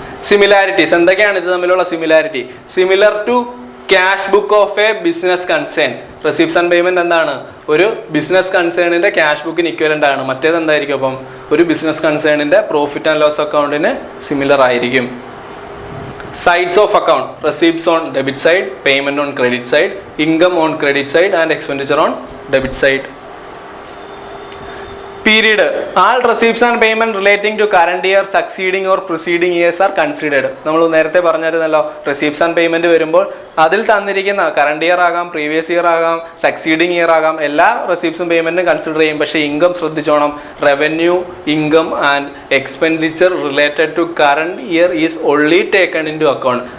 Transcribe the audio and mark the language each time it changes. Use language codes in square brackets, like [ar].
[en] similarities [ml] എന്തൊക്കെയാണ് ഇത് തമ്മിലുള്ള [en] Similarity? Similar to cash book of a business concern. [ml] Receipts and payment എന്താണ്? ഒരു ബിസിനസ് കൺസേണിന്റെ ക്യാഷ് ബുക്കിന് ഇക്വലന്റ് ആണ്. മറ്റേത് എന്തായിരിക്കും? അപ്പം ഒരു business കൺസേണിന്റെ profit and loss അക്കൗണ്ടിന് similar ആയിരിക്കും. [en] Sides of account: receipts on debit side, payment on credit side, income on credit side and expenditure on debit side. Period: all receipts and payment relating to current year, succeeding or preceding years are considered. [ml] നമ്മൾ നേരത്തെ പറഞ്ഞിരുന്നല്ലോ, receipts and payment വരുമ്പോൾ അതിൽ തന്നിരിക്കുന്ന current year ആകാം, previous year ആകാം, succeeding year ആകാം, എല്ലാ റെസിപ്റ്റ്സും പേയ്മെന്റും കൺസിഡർ ചെയ്യും. പക്ഷേ ഇൻകം ശ്രദ്ധിച്ചോണം. [en] Revenue, income and expenditure related to current year is only taken into account.